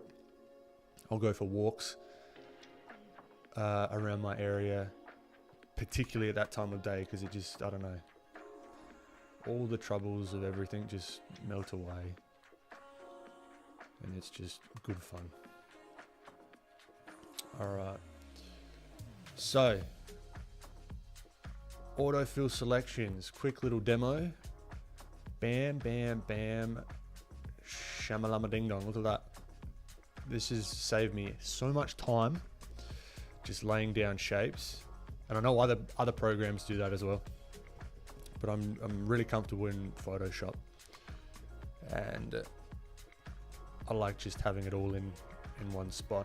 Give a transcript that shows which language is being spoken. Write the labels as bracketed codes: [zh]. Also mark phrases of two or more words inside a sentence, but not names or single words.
[en] I'll go for walks around my area, particularly at that time of day, because it just, I don't know, all the troubles of everything just melt away, and it's just good fun. Alright, so autofill selections, quick little demo. Bam, bam, bam, shamalama ding dong. Look at that. This has saved me so much time just laying down shapes, and I know other programs do that as well, but I'm really comfortable in Photoshop, and I like just having it all in one spot.